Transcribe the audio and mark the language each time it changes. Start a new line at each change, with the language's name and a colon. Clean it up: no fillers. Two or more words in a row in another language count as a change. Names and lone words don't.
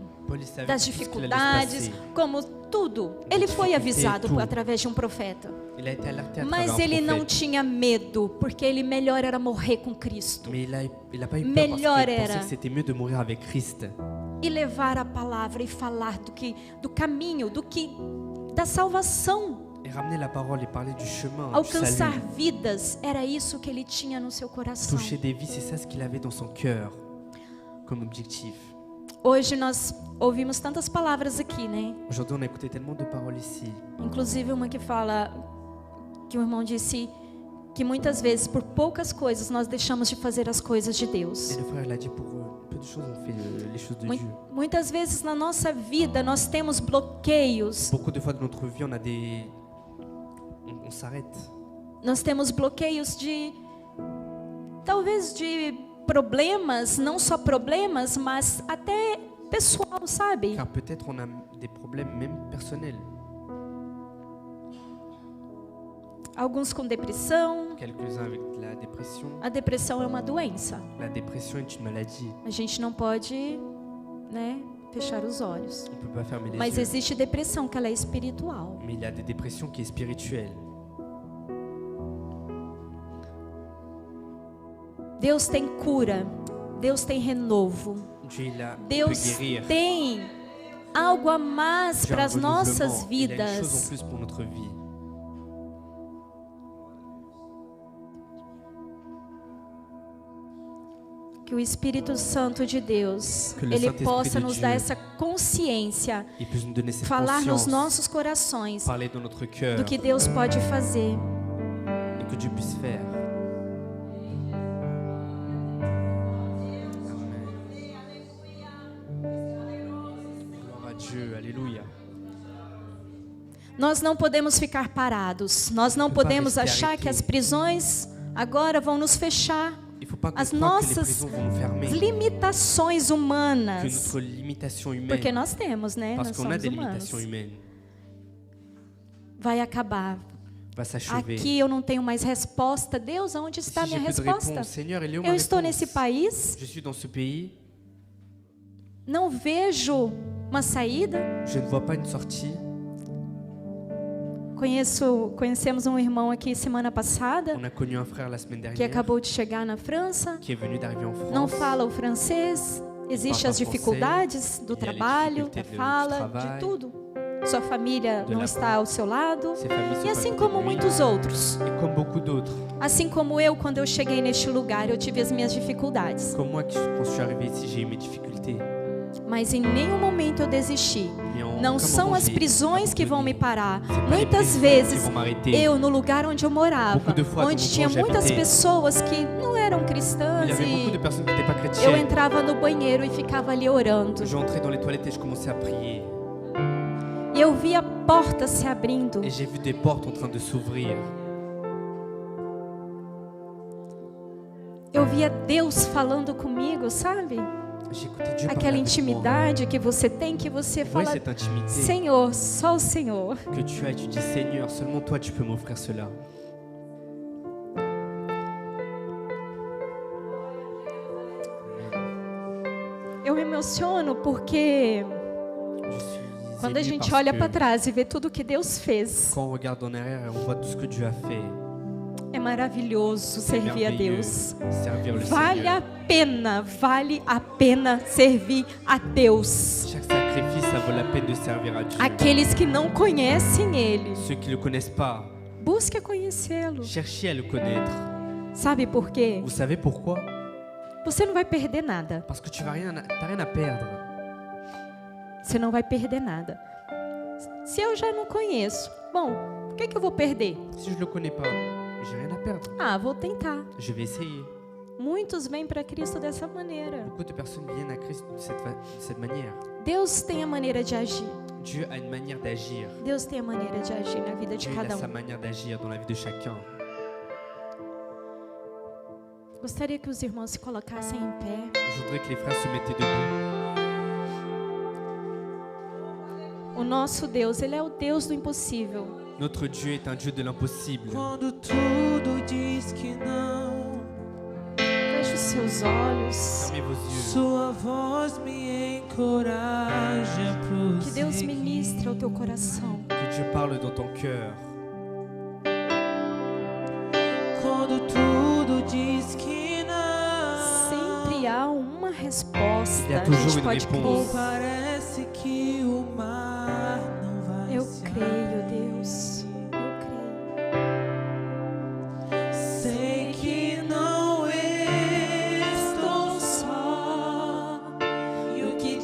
French: Paul, il savait
Portuguese: das
French: tout ce qu'il allait se
Portuguese: dificuldades,
French: passer.
Portuguese: como tudo. Ele foi avisado tudo. através de um profeta.
French: Il a été alerté à
Portuguese: Mas
French: travers un
Portuguese: ele não
French: prophète.
Portuguese: tinha medo, porque ele melhor era morrer com Cristo
French: Mais il a pas eu peur
Portuguese: Melhor
French: parce qu'il
Portuguese: era.
French: pensait que c'était mieux de mourir avec Christ.
Portuguese: e levar a palavra e falar do caminho, da salvação,
French: Et ramener la parole et parler du chemin, du
Portuguese: alcançar
French: salut.
Portuguese: vidas. Era isso que ele tinha no seu coração.
French: Toucher des vies, c'est ça ce qu'il avait dans son cœur comme objectif.
Portuguese: Hoje nós ouvimos tantas palavras aqui, né?
French: Aujourd'hui, on a écouté tellement de paroles ici.
Portuguese: Inclusive uma que fala, que o irmão disse que muitas vezes por poucas coisas nós deixamos de fazer as coisas de Deus.
French: Et le frère l'a dit, pour peu de choses, on fait les choses de Dieu.
Portuguese: Muitas vezes na nossa vida nós temos bloqueios.
French: Beaucoup de fois de notre vie, on s'arrête.
Portuguese: Nós temos bloqueios talvez de problemas, não só problemas, mas até pessoal, sabe?
French: Car peut-être on a des problèmes même personnels.
Portuguese: Alguns com depressão.
French: Quelques-uns avec la dépression.
Portuguese: A depressão é uma doença.
French: La dépression est une maladie.
Portuguese: A gente não pode, né, fechar os olhos.
French: On ne peut pas fermer les
Portuguese: Mas
French: yeux.
Portuguese: existe depressão que ela é espiritual.
French: Mais il y a des dépressions qui est spirituelle.
Portuguese: Deus tem cura. Deus tem renovo.
French: Dieu il a, peut
Portuguese: Deus
French: guérir.
Portuguese: tem algo a mais
French: Dieu a
Portuguese: para
French: un
Portuguese: as nossas
French: renouvellement. Il a une chose en
Portuguese: vidas.
French: plus pour notre vie.
Portuguese: Que o Espírito Santo de Deus,
French: Que le
Portuguese: ele
French: Saint-Esprit
Portuguese: possa
French: de
Portuguese: nos
French: Dieu
Portuguese: dar essa consciência,
French: Il peut nous donner cette
Portuguese: falar nos
French: conscience,
Portuguese: nossos corações
French: parler dans notre cœur
Portuguese: do que Deus pode fazer.
French: et que Dieu puisse faire. Amen. Gloire à Dieu, alléluia.
Portuguese: Nós não podemos ficar parados. Nós não podemos achar que as prisões agora vão nos fechar.
French: Il faut pas
Portuguese: As
French: qu'on croie que les
Portuguese: nossas
French: prisons vont nous fermer,
Portuguese: limitações
French: que
Portuguese: humanas.
French: notre limitation humaine,
Portuguese: Porque nós temos, né?
French: parce
Portuguese: Nós
French: qu'on a
Portuguese: somos
French: des
Portuguese: humanos.
French: limitations humaines,
Portuguese: Vai acabar.
French: va s'achever.
Portuguese: Aqui eu não tenho mais resposta. Deus, aonde está a
French: Si j'ai
Portuguese: minha
French: plus de
Portuguese: resposta?
French: réponse, Seigneur, il est où ma
Portuguese: Eu estou
French: réponse?
Portuguese: nesse país,
French: Je suis dans ce pays,
Portuguese: não vejo uma saída.
French: je ne vois pas une sortie.
Portuguese: Conhecemos um irmão aqui semana passada
French: On a connu un frère la semaine
Portuguese: que
French: dernière
Portuguese: acabou de chegar na França.
French: qui est venu d'arriver en France.
Portuguese: Não fala o francês. Existem as Fala dificuldades do E a trabalho, dificuldade da fala, do trabalho. de tudo. Sua família
French: De
Portuguese: não
French: la
Portuguese: está ao seu lado.
French: Ses familles
Portuguese: E
French: sont
Portuguese: assim
French: pas à côté
Portuguese: como
French: de lui.
Portuguese: muitos outros.
French: Et comme beaucoup d'autres,
Portuguese: Assim como eu, quando eu cheguei neste lugar, eu tive as minhas dificuldades.
French: comme moi, quand je suis arrivé ici, j'ai eu mes difficultés.
Portuguese: Mas em nenhum momento eu desisti.
French: Mais en
Portuguese: Não
French: aucun
Portuguese: são
French: moment,
Portuguese: as
French: j'ai
Portuguese: prisões que vão me
French: abandonné.
Portuguese: parar.
French: C'est pas les
Portuguese: Muitas
French: prisons
Portuguese: vezes,
French: qui vont m'arrêter.
Portuguese: eu, no lugar onde eu morava,
French: Beaucoup de fois,
Portuguese: onde
French: dans le
Portuguese: tinha
French: endroit où
Portuguese: muitas
French: j'habitais,
Portuguese: pessoas que não eram
French: Il
Portuguese: cristãs,
French: y avait beaucoup de
Portuguese: e
French: personnes qui n'étaient pas
Portuguese: eu
French: chrétiennes.
Portuguese: entrava no banheiro e ficava ali orando.
French: Je entrais dans les toilettes et je commençais à prier.
Portuguese: E eu via portas se abrindo.
French: Et j'ai vu des portes en train de s'ouvrir.
Portuguese: Eu via Deus falando comigo, sabe?
French: J'ai écouté Dieu parler
Portuguese: Aquela
French: avec moi.
Portuguese: intimidade que você tem, que você
French: Vous voyez
Portuguese: fala,
French: cette intimité
Portuguese: Senhor, só o Senhor.
French: que tu as et tu dis Seigneur, seulement toi tu peux m'offrir cela.
Portuguese: Eu me emociono porque
French: Je suis
Portuguese: quando a
French: ému
Portuguese: gente
French: parce
Portuguese: olha
French: que
Portuguese: para trás e vê tudo que Deus fez,
French: quand on regarde en arrière et on voit tout ce que Dieu a fait,
Portuguese: é maravilhoso
French: c'est
Portuguese: servir a
French: merveilleux.
Portuguese: Deus.
French: Servir le
Portuguese: Vale a pena servir a Deus.
French: Chaque sacrifice, ça vaut la peine de servir à Dieu.
Portuguese: Aqueles que não conhecem Ele,
French: Ceux qui ne le connaissent pas,
Portuguese: busque a conhecê-lo.
French: cherchez à le connaître.
Portuguese: Sabe por quê?
French: Vous savez pourquoi?
Portuguese: Você não vai perder nada.
French: Parce que tu n'as rien à perdre.
Portuguese: Você não vai perder nada. Se eu já não conheço, bom, por que eu vou perder?
French: Si je ne le connais pas, j'ai rien à perdre.
Portuguese: Ah, vou tentar.
French: Je vais essayer.
Portuguese: Muitos vêm para Cristo dessa maneira.
French: Beaucoup de personnes viennent à Christ de cette manière.
Portuguese: Deus tem a maneira de agir.
French: Dieu a une manière d'agir.
Portuguese: Deus tem a maneira de agir na vida de
French: Dieu il
Portuguese: cada
French: a sa
Portuguese: um.
French: manière d'agir dans la vie de chacun.
Portuguese: Gostaria que os irmãos se colocassem em pé.
French: Je voudrais que les frères se mettaient debout.
Portuguese: O nosso Deus, Ele é o Deus do impossível.
French: Notre Dieu est un Dieu de l'impossible.
Portuguese: Quando tudo diz que não, Feche os seus olhos. Fermez vos yeux. sua voz me encoraja a Que Deus prosseguir. ministre ao teu coração.
French: Que Dieu parle dans ton cœur.
Portuguese: Quando tudo diz que não, Sempre há uma resposta.
French: Il y a
Portuguese: A
French: toujours
Portuguese: gente
French: une
Portuguese: pode
French: réponse.
Portuguese: crer. parece que o mar não vai Eu se creio, Deus. Eu creio. Sei que não estou só, e o que